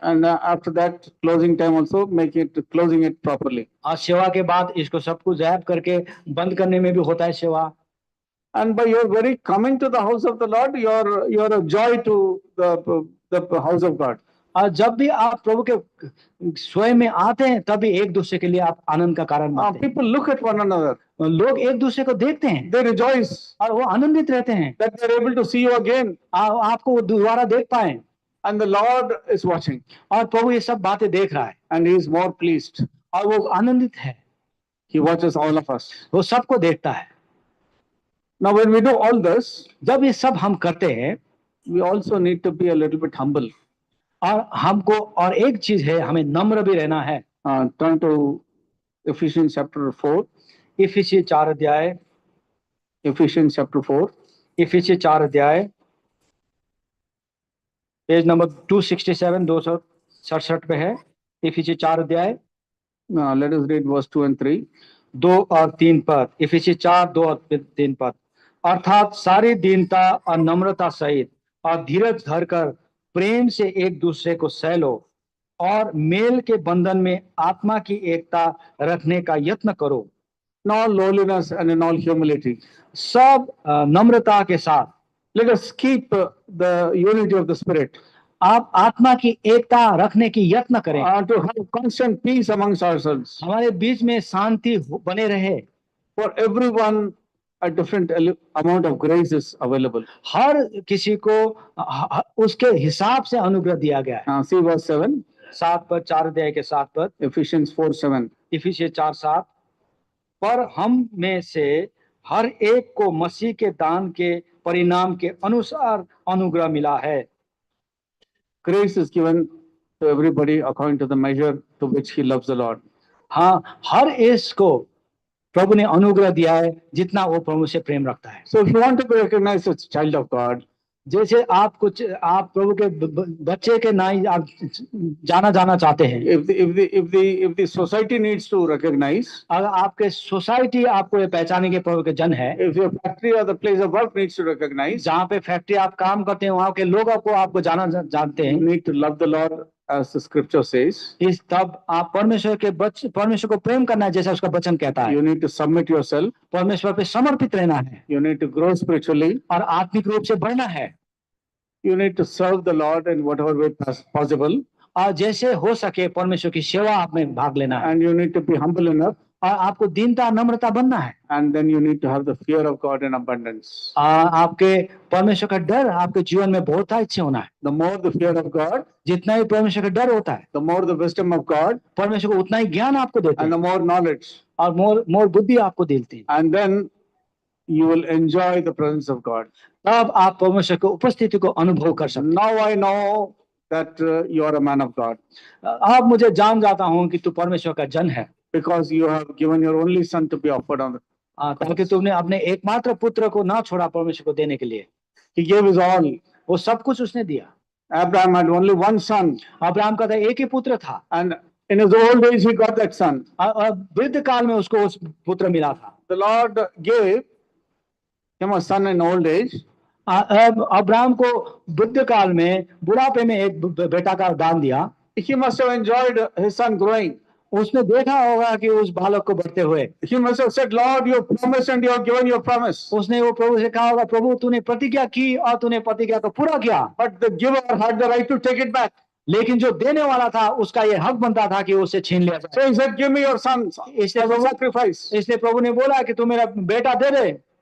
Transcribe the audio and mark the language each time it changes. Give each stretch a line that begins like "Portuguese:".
English: And after that, closing time also, closing it properly.
Hindi: और सेवा के बाद इसको सब कुछ रैप करके बंद करने में भी होता है सेवा।
English: And by your very coming to the house of the Lord, you're a joy to the house of God.
Hindi: और जब भी आप प्रभु के स्वयं में आते हैं तभी एक दूसरे के लिए आप आनंद का कारण बनते हैं।
English: People look at one another.
Hindi: लोग एक दूसरे को देखते हैं,
English: They rejoice
Hindi: और वो आनंदित रहते हैं
English: that they're able to see you again.
Hindi: आपको वो दोबारा देख पाए।
English: And the Lord is watching.
Hindi: और प्रभु ये सब बातें देख रहा है,
English: And He is more pleased.
Hindi: और वो आनंदित है।
English: He watches all of us.
Hindi: वो सबको देखता है।
English: Now, when we do all this,
Hindi: जब ये सब हम करते हैं,
English: we also need to be a little bit humble.
Hindi: और हमको और एक चीज है, हमें नम्र भी रहना है।
English: Turn to Ephesians chapter 4.
Hindi: इफिसी 4 अध्याय,
English: Ephesians chapter 4.
Hindi: इफिसी 4 अध्याय, पेज नंबर 267, 267 पे है। इफिसी 4 अध्याय,
English: Let us read verse 2 and 3.
Hindi: 2 और 3 पद। इफिसी 4, 2 और 3 पद। अर्थात सारी दीनता और नम्रता सहित और धीरज धरकर प्रेम से एक दूसरे को सह लो, और मेल के बंधन में आत्मा की एकता रखने का यत्न करो।
English: In all lowliness and in all humility,
Hindi: सब नम्रता के साथ
English: let us keep the unity of the Spirit.
Hindi: आप आत्मा की एकता रखने की यत्न करें।
English: To have constant peace amongst ourselves.
Hindi: हमारे बीच में शांति बने रहे।
English: For everyone, a different amount of grace is available.
Hindi: हर किसी को उसके हिसाब से अनुग्रह दिया गया है।
English: See verse 7.
Hindi: 7 पद, 4 अध्याय के 7 पद।
English: Ephesians 4:7.
Hindi: इफिसी 4:7। पर हम में से हर एक को मसीह के दान के परिणाम के अनुसार अनुग्रह मिला है।
English: Grace is given to everybody according to the measure to which he loves the Lord.
Hindi: हाँ, हर एक को प्रभु ने अनुग्रह दिया है जितना वो प्रभु से प्रेम रखता है।
English: So if you want to be recognized as a child of God,
Hindi: जैसे आप प्रभु के बच्चे के नाई आप जाना चाहते हैं।
English: if the society needs to recognize,
Hindi: अगर आपके सोसाइटी आपको ये पहचाने के प्रभु के जन है,
English: if your factory or the place of work needs to recognize,
Hindi: जहाँ पे फैक्ट्री आप काम करते हैं वहाँ के लोग आपको जानते हैं।
English: you need to love the Lord as the scripture says.
Hindi: इस तब आप परमेश्वर को प्रेम करना है जैसा उसका वचन कहता है।
English: You need to submit yourself.
Hindi: परमेश्वर पे समर्पित रहना है।
English: You need to grow spiritually.
Hindi: और आत्मिक रूप से बढ़ना है।
English: You need to serve the Lord in whatever way possible.
Hindi: और जैसे हो सके परमेश्वर की सेवा आप में भाग लेना है।
English: And you need to be humble enough.
Hindi: और आपको दीनता नम्रता बनना है।
English: And then you need to have the fear of God in abundance.
Hindi: आपके परमेश्वर का डर आपके जीवन में बहुत अच्छे होना है।
English: The more the fear of God,
Hindi: जितना ही परमेश्वर का डर होता है,
English: the more the wisdom of God,
Hindi: परमेश्वर को उतना ही ज्ञान आपको देता है।
English: and the more knowledge,
Hindi: और मोर बुद्धि आपको देती है।
English: and then you will enjoy the presence of God.
Hindi: तब आप परमेश्वर की उपस्थिति को अनुभव कर सकते हैं।
English: Now I know that you are a man of God.
Hindi: अब मुझे जान जाता हूँ कि तू परमेश्वर का जन है।
English: Because you have given your only son to be offered on the
Hindi: ताकि तुमने अपने एकमात्र पुत्र को ना छोड़ा परमेश्वर को देने के लिए।
English: He gave his all.
Hindi: वो सब कुछ उसने दिया।
English: Abraham had only one son.
Hindi: Abraham का तो एक ही पुत्र था।
English: And in his old age he got that son.
Hindi: वृद्ध काल में उसको उस पुत्र मिला था।
English: The Lord gave him a son in old age.
Hindi: Abraham को वृद्ध काल में बुढ़ापे में एक बेटा का दान दिया।
English: He must have enjoyed his son growing.
Hindi: उसने देखा होगा कि उस बालक को बढ़ते हुए।
English: He must have said, Lord, you promised and you have given your promise.
Hindi: उसने वो प्रभु से कहा होगा, प्रभु तूने प्रतिज्ञा की और तूने प्रतिज्ञा को पूरा किया।
English: But the giver had the right to take it back.
Hindi: लेकिन जो देने वाला था उसका ये हक बनता था कि उससे छीन लिया जाए।
English: So he said, give me your son as a sacrifice.
Hindi: इसलिए प्रभु ने बोला कि तू मेरा बेटा दे दे।